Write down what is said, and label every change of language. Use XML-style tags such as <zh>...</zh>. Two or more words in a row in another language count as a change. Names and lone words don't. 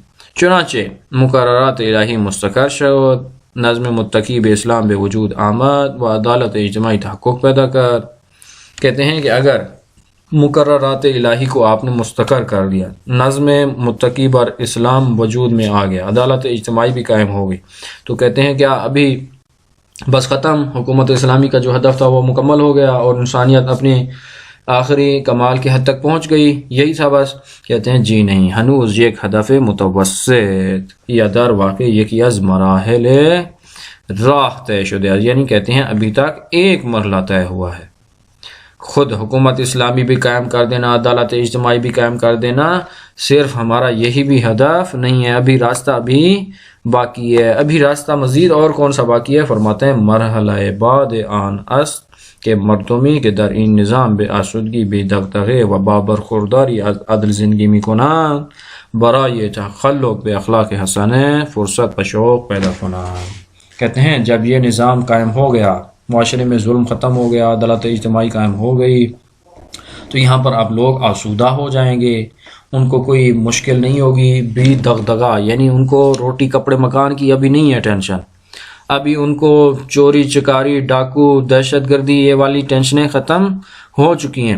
<fa>چنانچہ مقررات الہی مستقر شد، نظم متقی بے اسلام بے وجود آمد و عدالت اجتماعی تحقق پیدا کر۔</fa> <ur>کہتے ہیں کہ اگر</ur> <fa>مقررات الہی</fa> <ur>کو آپ نے مستقر کر دیا،</ur> <fa>نظم متقی بر اسلام</fa> <ur>وجود میں آ گیا،</ur> <fa>عدالت اجتماعی</fa> <ur>بھی قائم ہو گئی، تو کہتے ہیں کیا ابھی بس ختم، حکومت اسلامی کا جو ہدف تھا وہ مکمل ہو گیا اور انسانیت اپنی آخری کمال کی حد تک پہنچ گئی، یہی تھا بس؟ کہتے ہیں جی نہیں،</ur> <fa>ہنوز یک ہدف متوسط یا در واقع یکی از مراحل راہ طے شدہ،</fa> <ur>یعنی کہتے ہیں ابھی تک ایک مرحلہ طے ہوا ہے۔ خود حکومت اسلامی بھی قائم کر دینا، عدالت اجتماعی بھی قائم کر دینا صرف ہمارا یہی بھی ہدف نہیں ہے، ابھی راستہ بھی باقی ہے، ابھی راستہ مزید اور کون سا باقی ہے؟ فرماتے ہیں</ur> <fa>مرحلہ بعد آن است کہ مردمی که در این نظام به آسودگی، بی دغدغه و با برخورداری از عدل زندگی میکنند برای تخلق به اخلاق حسنه فرصت و شوق پیدا کنند۔</fa> <ur>کہتے ہیں جب یہ نظام قائم ہو گیا، معاشرے میں ظلم ختم ہو گیا، عدالت اجتماعی قائم ہو گئی، تو یہاں پر اب لوگ آسودہ ہو جائیں گے، ان کو کوئی مشکل نہیں ہوگی،</ur> <fa>بی دغدغہ</fa> <ur>یعنی ان کو روٹی کپڑے مکان کی ابھی نہیں ہے ٹینشن، ابھی ان کو چوری چکاری ڈاکو دہشت گردی یہ والی ٹینشنیں ختم ہو چکی ہیں۔</ur>